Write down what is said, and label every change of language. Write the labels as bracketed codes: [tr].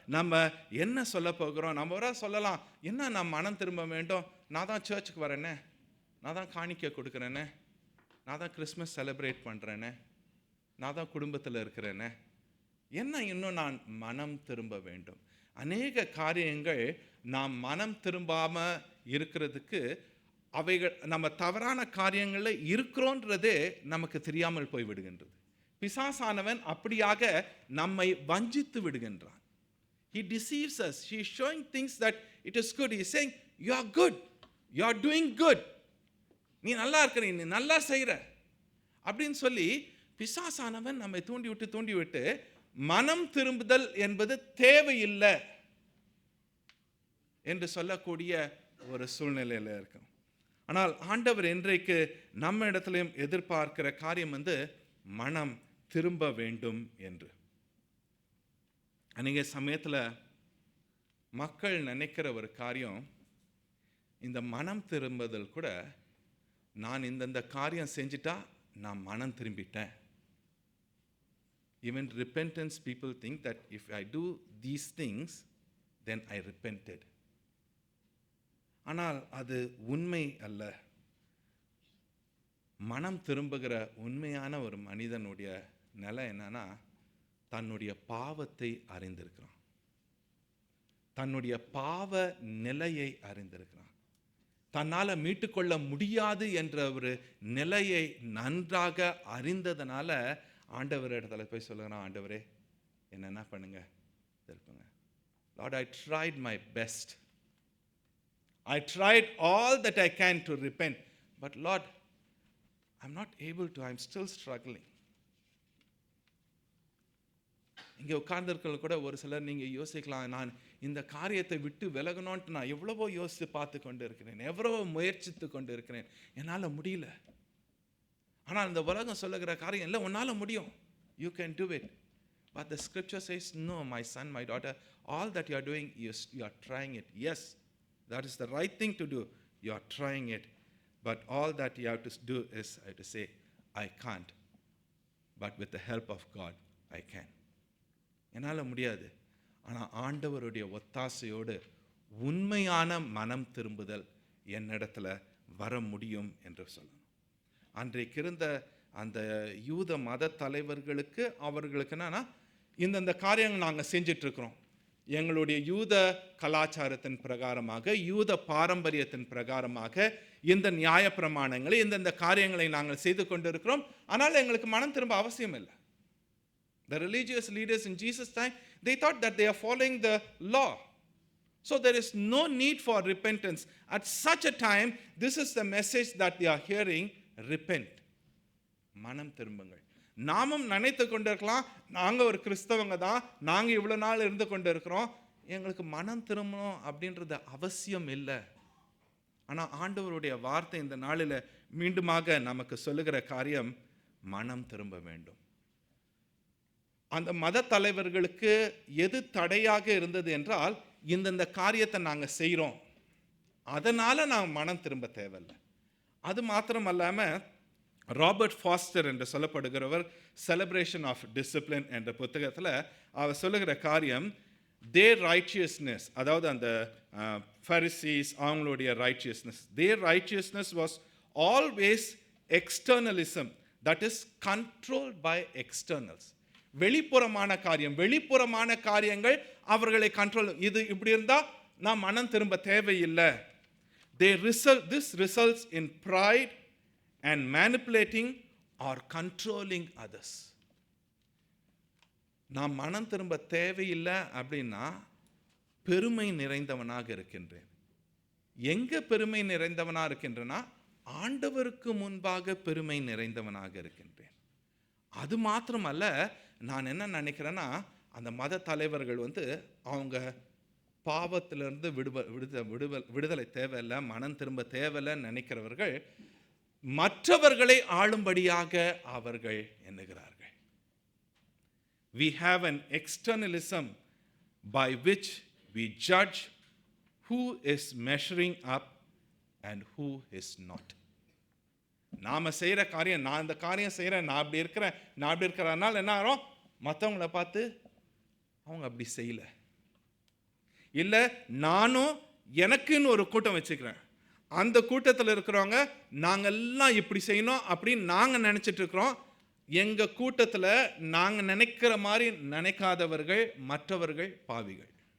[ta] நம்ம என்ன சொல்ல போகிறோம்? நம்ம சொல்லலாம், என்ன நான் மனம் திரும்ப வேண்டும், நான் தான் சர்ச்சுக்கு வரேனே, நான் தான் காணிக்கை கொடுக்குறேனே, நான் தான் கிறிஸ்மஸ் செலிப்ரேட் பண்ணுறேனே, நான் தான் குடும்பத்தில் இருக்கிறேனே, என்ன இன்னும் நான் மனம் திரும்ப வேண்டும்? அநேக காரியங்கள் நாம் மனம் திரும்பாமல் இருக்கிறதுக்கு அவைகள் நம்ம தவறான காரியங்களில் இருக்கிறோன்றதே நமக்கு தெரியாமல் போய் விடுகின்றது. பிசாசானவன் அப்படியாக நம்மை வஞ்சித்து விடுகின்றான். [en] He deceives us. He is showing things that it is good. He is saying, you are good. You are doing good. [ta] நீ நல்லா இருக்கிற, நீ நல்லா செய்கிற அப்படின்னு சொல்லி பிசாசானவன் நம்மை தூண்டி விட்டு மனம் திரும்புதல் என்பது தேவையில்லை என்று சொல்லக்கூடிய ஒரு சூழ்நிலையில் இருக்கும். ஆனால் ஆண்டவர் இன்றைக்கு நம்ம இடத்துலையும் எதிர்பார்க்கிற காரியம் மனம் திரும்ப வேண்டும் என்று. அநேக சமயத்தில் மக்கள் நினைக்கிற ஒரு காரியம், இந்த மனம் திரும்புதல் கூட நான் இந்த காரியம் செஞ்சிட்டா நான் மனம் திரும்பிட்டேன். [en] Even repentance, people think that if I do these things, then I repented. [ta] ஆனால் அது உண்மை அல்ல. மனம் திரும்புகிற உண்மையான ஒரு மனிதனுடைய நிலை என்னன்னா, தன்னுடைய பாவத்தை அறிந்திருக்கிறான், தன்னுடைய பாவ நிலையை அறிந்திருக்கிறான், தன்னால் மீட்டுக்கொள்ள முடியாது என்ற ஒரு நிலையை நன்றாக அறிந்ததனால ஆண்டவர் இடத்துல போய் சொல்லுகிறான், ஆண்டவரே என்ன பண்ணுங்க திருப்புங்க. [en] Lord, I tried my best. I tried all that I can to repent. But Lord, I'm not able to. I'm still struggling. [ta] இங்கே உட்கார்ந்திருக்கிறது கூட ஒரு சிலர் நீங்கள் யோசிக்கலாம், நான் இந்த காரியத்தை விட்டு விலகணும்ட்டு நான் எவ்வளவோ யோசித்து பார்த்து கொண்டு இருக்கிறேன், எவ்வளவோ முயற்சித்து கொண்டு இருக்கிறேன், என்னால் முடியல. ஆனால் இந்த உலகம் சொல்லுகிற காரியம் இல்லை, உன்னால் முடியும். [en] You can do it. But the scripture says, no, my son, my daughter, all that you are doing, you are trying it. Yes, that is the right thing to do. You are trying it. But all that you have to do is, I have to say, I can't. But with the help of God, I can. [ta] என்னால் முடியாது. ஆனால் ஆண்டவருடைய ஒத்தாசையோடு உண்மையான மனம் திரும்புதல் என்னிடத்துல வர முடியும் என்று சொல்லணும். அன்றைக்கு இருந்த அந்த யூத மத தலைவர்களுக்கு அவர்களுக்கு என்னன்னா, இந்தந்த காரியங்கள் நாங்கள் செஞ்சிட்ருக்கிறோம், எங்களுடைய யூத கலாச்சாரத்தின் பிரகாரமாக, யூத பாரம்பரியத்தின் பிரகாரமாக இந்த நியாய பிரமாணங்களை, இந்தந்த காரியங்களை நாங்கள் செய்து கொண்டிருக்கிறோம், ஆனால் எங்களுக்கு மனம் திரும்ப அவசியம் இல்லை. [en] The religious leaders in Jesus' time, they thought that they are following the law. So there is no need for repentance. At such a time, this is the message that they are hearing, repent. [ta] மனம் திரும்புங்கள். நாமும் நினைத்து கொண்டிருக்கலாம், நாங்கள் ஒரு கிறிஸ்தவங்க தான், நாங்கள் இவ்வளோ நாள் இருந்து கொண்டு இருக்கிறோம், எங்களுக்கு மனம் திரும்பணும் அப்படின்றது அவசியம் இல்லை. ஆனால் ஆண்டவருடைய வார்த்தை இந்த நாளில் மீண்டுமாக நமக்கு சொல்லுகிற காரியம், மனம் திரும்ப வேண்டும். அந்த மத தலைவர்களுக்கு எது தடையாக இருந்தது என்றால், இந்தந்த காரியத்தை நாங்கள் செய்கிறோம், அதனால் நாங்கள் மனம் திரும்ப தேவையில்லை. அது மாத்திரம் அல்லாமல் ராபர்ட் ஃபாஸ்டர் என்று சொல்லப்படுகிறவர் செலிப்ரேஷன் ஆஃப் டிசிப்ளின் என்ற புத்தகத்தில் அவர் சொல்லுகிற காரியம், [en] Their righteousness, அதாவது அந்த Pharisees அவங்களுடைய righteousness, their righteousness was always externalism, that is controlled by externals. [ta] வெளிப்புறமான காரியங்கள் அவர்களை கண்ட்ரோல். இது இப்படி இருந்தால் நான் மனம் திரும்ப தேவையில்லை. [en] This results in pride and manipulating or controlling others. [ta] நான் மனம் திரும்ப தேவையில்லை அப்படின்னா பெருமை நிறைந்தவனாக இருக்கின்றேன். எங்க பெருமை நிறைந்தவனாக இருக்கின்றனா, ஆண்டவருக்கு முன்பாக பெருமை நிறைந்தவனாக இருக்கின்றேன். அது மாத்திரமல்ல, நான் என்ன நினைக்கிறேன்னா, அந்த மத தலைவர்கள் அவங்க பாவத்திலிருந்து விடுதலை தேவையில்லை, மனம் திரும்ப தேவையில்லைன்னு நினைக்கிறவர்கள் மற்றவர்களை ஆளும்படியாக அவர்கள் எண்ணுகிறார்கள். [en] We have an externalism by which we judge who is measuring up and who is not. [ta] நாம செய்கிற காரியம், நான் இந்த காரியம் செய்கிறேன், நான் அப்படி இருக்கிறனால என்ன ஆகும், மற்றவங்களை பார்த்து அவங்க அப்படி செய்யலை, இல்லை நானும் எனக்குன்னு ஒரு கூட்டம் வச்சுக்கிறேன், அந்த கூட்டத்தில் இருக்கிறவங்க நாங்கள்லாம் இப்படி செய்யணும் அப்படின்னு நாங்கள் நினச்சிட்டு இருக்கிறோம், எங்கள் கூட்டத்தில் நாங்கள் நினைக்கிற மாதிரி நினைக்காதவர்கள் மற்றவர்கள் பாவிகள்.